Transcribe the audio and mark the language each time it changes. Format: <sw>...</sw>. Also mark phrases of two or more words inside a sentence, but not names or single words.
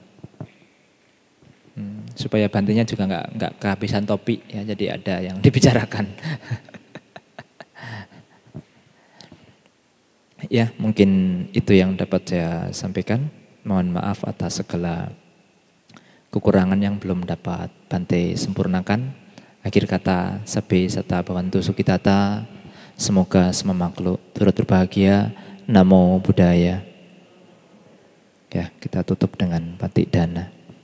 <id>Supaya bantunya juga nggak kehabisan topik ya, jadi ada yang dibicarakan. Ya, mungkin itu yang dapat saya sampaikan. Mohon maaf atas segala kekurangan yang belum dapat Bante sempurnakan. Akhir kata,</id> <pi>sabe sata bhavantu sukitata.</pi> <id>Semoga semua makhluk turut berbahagia. Namo Buddhaya. Ya, kita tutup dengan batik dana.</id>